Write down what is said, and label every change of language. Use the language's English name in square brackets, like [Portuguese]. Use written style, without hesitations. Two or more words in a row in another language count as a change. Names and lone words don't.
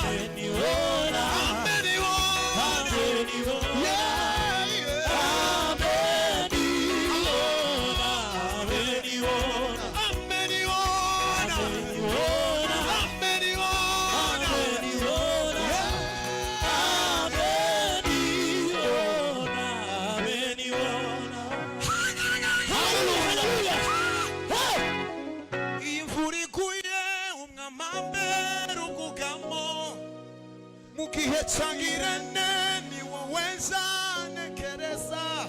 [Swahili] Ameniona. ameniona. Ameniona. Yeah, yeah. Ameniona. Ameniona. Ameniona, ameniona. Yeah. [Kinyarwanda] Imvura iguye umwamambe rugugamo, mu gihe cyangirane ni wowe nzanekereza.